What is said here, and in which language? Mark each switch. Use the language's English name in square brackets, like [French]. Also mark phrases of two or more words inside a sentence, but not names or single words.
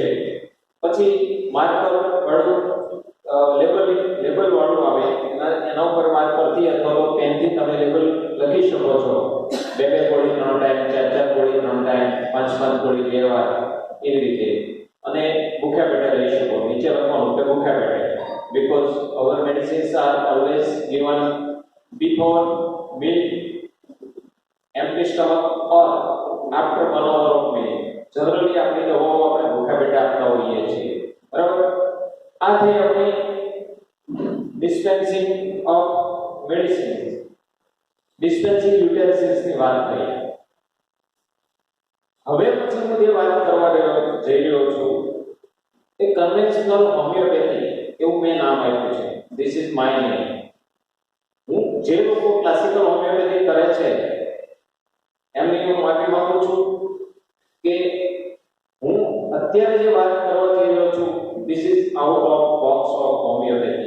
[Gujarati] પછી માર્કર વાળું લેબલ વાળું આવે એના ઉપર માર્કરથી અથવા તો પેનથી તમે લેબલ લખી શકો છો. 2 ગોળી 3 ટાઈમ, 4 ગોળી 3 ટાઈમ, 5 ગોળી 2 વાર એવી રીતે. અને ભૂખ્યા પેટે લઈ શકો. નીચે લખવાનું કે ભૂખ્યા પેટે. [English] Because our medicines are always given before meal, empty stomach or after 1 hour of meal. [Gujarati] Generally આપણી દવાઓ આપણે ભૂખ્યા પેટે આપતા હોઈએ છીએ. બરાબર. આ થઈ આપણી [English] dispensing of medicines. dispensing utensils [Gujarati] ની વાત કરી. હવે પછી હું જે વાત કરવા જઈ રહ્યો છું એ [English] conventional homeopathy [Gujarati] એવું મેં નામ આપ્યું છે. [English] this is my name. [Gujarati] હું જે લોકો [English] classical homeopathy [Gujarati] કરે છે એમની હું માફી માંગુ છું કે હું અત્યારે જે વાત કરવા જઈ રહ્યો છું [English] this is out of box of homeopathy.